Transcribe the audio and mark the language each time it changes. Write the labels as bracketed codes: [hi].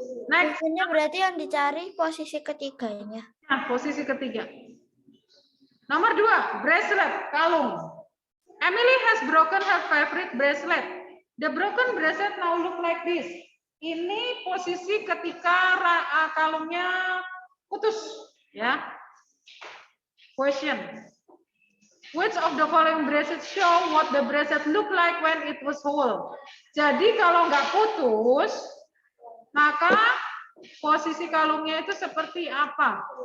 [en] Next. [id] Ini berarti yang dicari posisi ketiganya. Nah, posisi ketiga. Nomor 2, bracelet, kalung. [en] Emily has broken her favorite bracelet. The broken bracelet now look like this. [id] Ini posisi ketika kalungnya putus, ya. Question. [en] Which of the following bracelets show what the bracelet look like when it was whole? [id] Jadi kalau nggak putus, maka posisi kalungnya itu seperti apa?